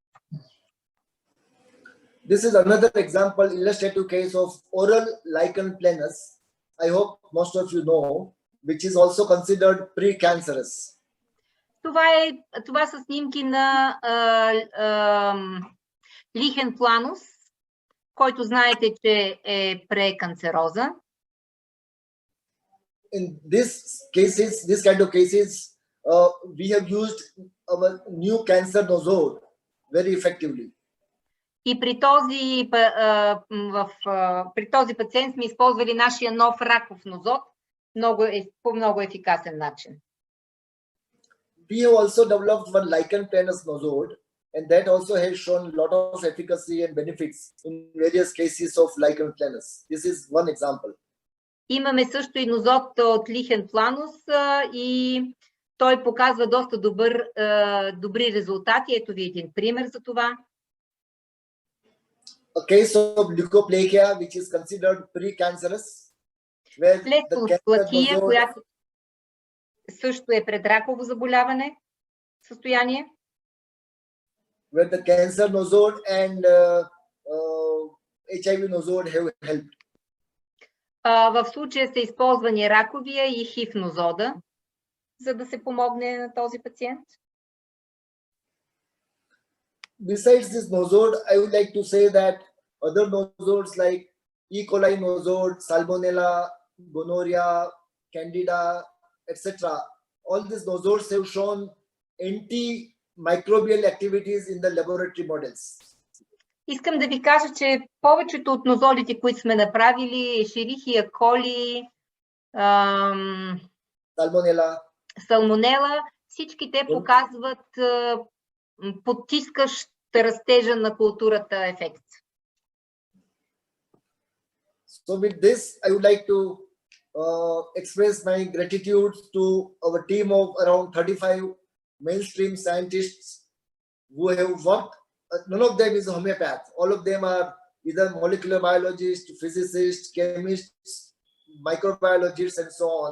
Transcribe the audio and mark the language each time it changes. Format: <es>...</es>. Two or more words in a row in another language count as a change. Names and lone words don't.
<en>This is another example, illustrative case of oral lichen planus. I hope most of you know, which is also considered precancerous.</en> <bg>Това са снимки на лихен планус, който знаете, че е преканцероза.</bg> <en>In this kind of cases, we have used our new cancer nosode very effectively.</en> <bg>И при този пациент сме използвали нашия нов раков нозод по много ефикасен начин.</bg> <en>We have also developed one lichen planus nosode, and that also has shown a lot of efficacy and benefits in various cases of lichen planus. This is one example.</en> <bg>Имаме също и нозод от лихен планус и той показва доста добри резултати. Ето ви един пример за това.</bg> <en>A case of leukoplakia, which is considered precancerous, where the</en> <bg>cancer която също е предраково заболяване, състояние.</bg> <en>Where the cancer nosode and HIV nosode have helped.</en> <bg>В случая са използвани раковия и хив-нозода, за да се помогне на този пациент.</bg> <en>besides this nosode, I would like to say that other nosodes like E. coli nosode, Salmonella, gonorrhea, Candida, etc. All these nosodes have shown antimicrobial activities in the laboratory models.</en> <bg>Искам да ви кажа, че повечето от нозодите, които сме направили, Ешерихия коли, салмонела, всички те показват потискащ растежа на културата ефект.</bg> <en>So with this, I would like to express my gratitude to our team of around 35 mainstream scientists who have worked. None of them is a homeopath. All of them are either molecular biologists, physicists, chemists, microbiologists, and so on.</en>